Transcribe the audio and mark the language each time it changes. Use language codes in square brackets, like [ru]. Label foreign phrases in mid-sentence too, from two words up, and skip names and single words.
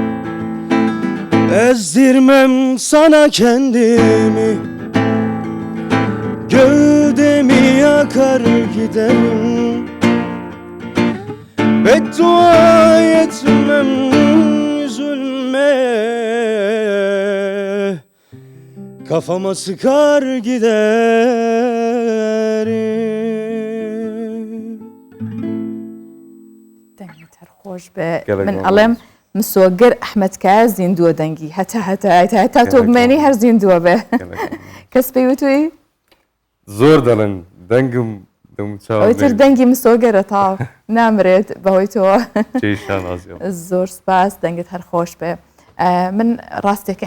[tr] Ezdirmem sana kendimi Gövdemi yakar giderim Beddua etmem üzülme Kafama sıkar giderim [ckb] دەنگی تەرخۆش بێ من ئەڵێم مسۆگەر ئەحمەدکە زیندووە دەنگی هەتا تۆ بمێنی هەر زیندووە بێ کەس پێی وتوی زۆر دەڵێن دەنگم ئەوتر دەنگی مسۆگەرە تاو نامرێت بەهۆی تۆ زۆر سپاس دەنگت هەر خۆش بێ من ڕاستێکی